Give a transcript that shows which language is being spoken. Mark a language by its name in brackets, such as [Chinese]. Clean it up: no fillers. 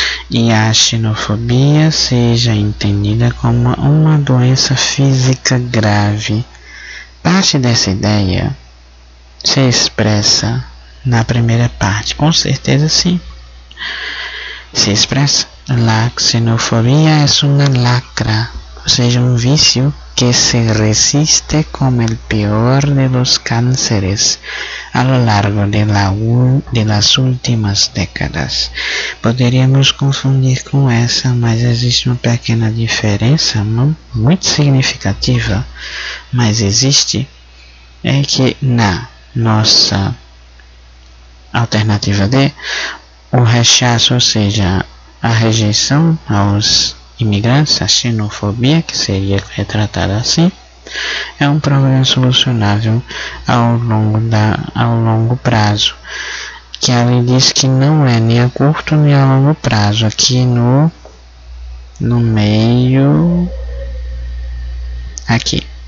[Portuguese] E a xenofobia seja entendida como uma doença física grave. Parte dessa ideia se expressa na primeira parte, com certeza sim. Se expressa. [Spanish] La xenofobia es una lacra, [Portuguese] ou seja, um vício que se resiste [Spanish] como el peor de los cánceres a lo largo de las últimas décadas. [Portuguese] Poderíamos confundir com essa, mas existe uma pequena diferença, muito significativa, mas existe, é que na nossa alternativa D, o rechaço, ou seja, a rejeição aos imigrantes, a xenofobia, que seria retratada assim, é um problema solucionável ao longo prazo, que ela diz que não é nem a curto nem a longo prazo, aqui no meio, aqui,